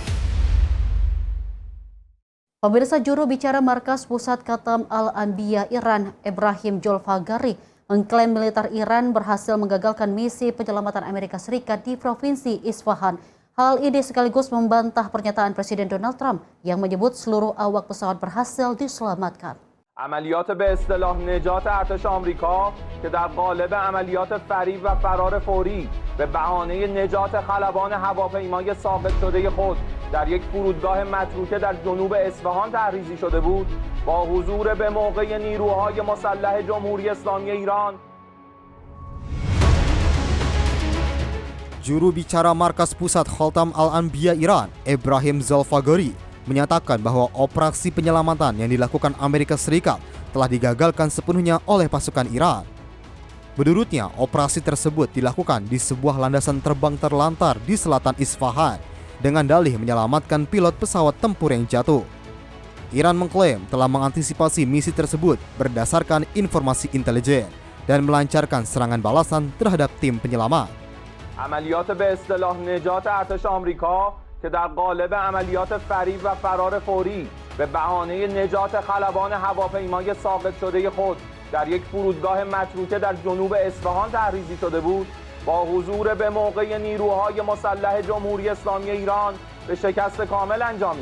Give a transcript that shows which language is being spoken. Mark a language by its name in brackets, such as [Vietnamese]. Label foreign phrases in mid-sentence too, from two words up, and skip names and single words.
[Indonesian] Pemirsa, juru bicara Markas Pusat Khatam Al-Anbiya Iran, Ibrahim Jolfagari, mengklaim militer Iran berhasil menggagalkan misi penyelamatan Amerika Serikat di Provinsi Isfahan. Hal ini sekaligus membantah pernyataan Presiden Donald Trump yang menyebut seluruh awak pesawat berhasil diselamatkan. [Persian] عملیات به اصطلاح نجات ارتش آمریکا که در قالب عملیات فریب و فرار فوری به بهانه نجات خلبان هواپیمای ساقط شده خود در یک فرودگاه متروکه در جنوب اصفهان تحریزی شده بود، با حضور به موقع نیروهای مسلح جمهوری اسلامی ایران. [Indonesian] Juru bicara Markas Pusat Kholtam Al-Anbiya Iran, Ibrahim Zolfagori, menyatakan bahwa operasi penyelamatan yang dilakukan Amerika Serikat telah digagalkan sepenuhnya oleh pasukan Iran. Menurutnya, operasi tersebut dilakukan di sebuah landasan terbang terlantar di selatan Isfahan dengan dalih menyelamatkan pilot pesawat tempur yang jatuh. Iran mengklaim telah mengantisipasi misi tersebut berdasarkan informasi intelijen dan melancarkan serangan balasan terhadap tim penyelamat. [Persian] عملیات به اصطلاح نجات ارتش آمریکا که در قالب عملیات فریب و فرار فوری به بهانه نجات خلبان هواپیمای ساقط شده خود در یک فرودگاه متروکه در جنوب اصفهان تحریزی شده بود، با حضور به موقع نیروهای مسلح جمهوری اسلامی ایران به شکست کامل انجامید.